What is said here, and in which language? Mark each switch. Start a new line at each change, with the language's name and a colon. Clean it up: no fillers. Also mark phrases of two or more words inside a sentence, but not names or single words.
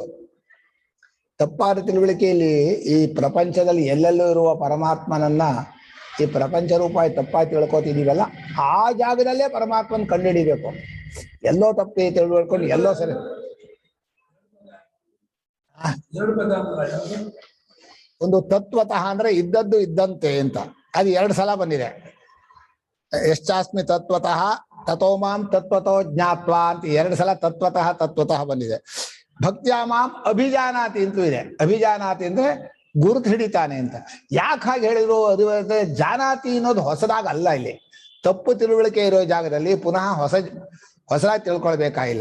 Kannada: ತಪ್ಪಾದ ತಿಳುವಳಿಕೆಯಲ್ಲಿ ಈ ಪ್ರಪಂಚದಲ್ಲಿ ಎಲ್ಲೆಲ್ಲೂ ಇರುವ ಪರಮಾತ್ಮನನ್ನ ಈ ಪ್ರಪಂಚ ರೂಪಾಯಿ ತಪ್ಪಾಗಿ ತಿಳ್ಕೊತಿದೀವಲ್ಲ, ಆ ಜಾಗದಲ್ಲೇ ಪರಮಾತ್ಮನ ಕಂಡು ಹಿಡಿಬೇಕು. ಎಲ್ಲೋ ತಪ್ಪಿ ತಿಳ್ಕೊಂಡು ಎಲ್ಲೋ ಸರಿ. ಒಂದು ತತ್ವತಃ ಅಂದ್ರೆ ಇದ್ದದ್ದು ಇದ್ದಂತೆ ಅಂತ, ಅದು 2 ಸಲ ಬಂದಿದೆ.
Sanskrit: ಯಶ್ಚಾಸ್ಮಿ ತತ್ವತಃ ತಥೋ ಮಾಂ ತತ್ವತೋ ಜ್ಞಾತ್ವಾ
Kannada: ಅಂತ 2 ಸಲ ತತ್ವತಃ ಬಂದಿದೆ.
Sanskrit: ಭಕ್ತ್ಯಾ ಮಾಂ ಅಭಿಜಾನಾತಿ
Kannada: ಅಂತೂ ಇದೆ. ಅಭಿಜಾನಾತಿ ಅಂದ್ರೆ ಗುರುತು ಹಿಡಿತಾನೆ ಅಂತ. ಯಾಕೆ ಹಾಗೆ ಹೇಳಿದ್ರು? ಅದು ಜಾನಾತಿ ಅನ್ನೋದು ಹೊಸದಾಗ ಅಲ್ಲ. ಇಲ್ಲಿ ತಪ್ಪು ತಿಳುವಳಿಕೆ ಇರೋ ಜಾಗದಲ್ಲಿ ಪುನಃ ಹೊಸದಾಗಿ ತಿಳ್ಕೊಳ್ಬೇಕಾಗಿಲ್ಲ.